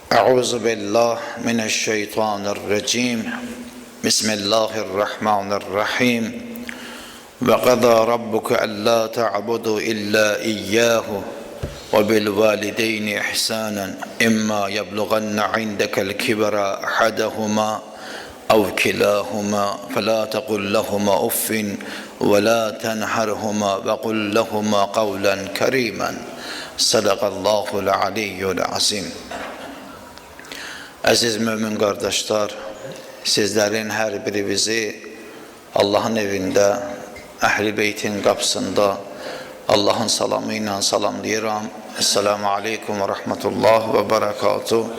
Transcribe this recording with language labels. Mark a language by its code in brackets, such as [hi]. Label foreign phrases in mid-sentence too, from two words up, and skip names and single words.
[ar] أعوذ بالله من الشيطان الرجيم. Bismillahirrahmanirrahim. وقضى ربك ألا تعبدوا إلا إياه وبالوالدين إحسانا إما يبلغن عندك الكبر أحدهما أو كلاهما فلا تقل لهما أف ولا تنهرهما وقل لهما قولا كريما. صدق الله العلي العظيم. [az] Əziz mömin qardaşlar, sizlərin hər biri bizi Allahın evində, Əhl-i Beytin qapısında Allahın salamı ilə salamlayıram. [ar] السلام عليكم ورحمة الله وبركاته.